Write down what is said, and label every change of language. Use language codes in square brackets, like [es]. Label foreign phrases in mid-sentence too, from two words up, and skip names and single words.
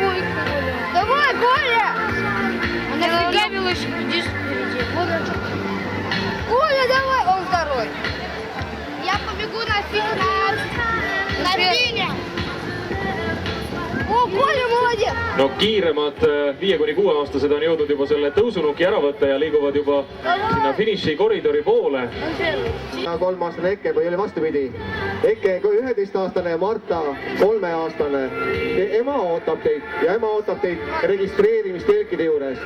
[ru] Ой, Коля. Давай, Коля! А нафига велосипедист впереди? Коля, давай! Он второй. Я побегу на финал. На фине. О, Коля, молодец! [et] No kiiremad 5–6-aastased on jõudnud juba selle tõusunuki ära võtta ja liiguvad juba sinna finiši koridori poole. 3-aastane Eke või oli vastupidi. Eke 11-aastane ja Marta 3-aastane. Ema ootab teid ja ema ootab teid registreerimistelkide juures.